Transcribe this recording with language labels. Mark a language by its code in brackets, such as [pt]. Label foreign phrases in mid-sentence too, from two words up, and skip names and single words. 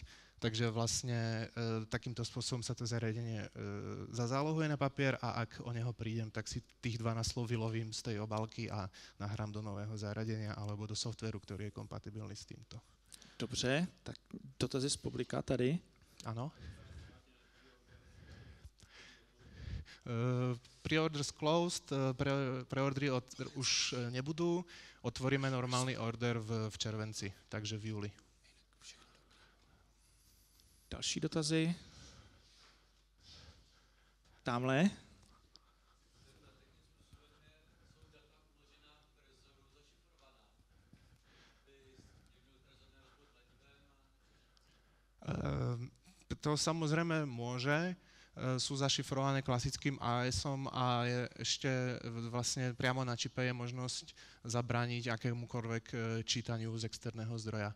[sk] Takže vlastne takýmto spôsobom sa to zariadenie zazálohuje na papier a ak o neho prídem, tak si tých 12 slov vylovím z tej obálky a nahrám do nového zariadenia alebo do softwaru, ktorý je kompatibilný s týmto. [cs] Dobře, tak dotazy z publika tady. [sk] Áno. [en] Pre-orders closed, [sk] preordery už nebudú, otvoríme normálny order [cs] v červenci, [sk] takže v júli. [cs] Další dotazy? Tamhle. [sk] To samozrejme môže, sú zašifrované klasickým AES-om a je ešte vlastne priamo na čipe je možnosť zabrániť akémukoľvek čítaniu z externého zdroja.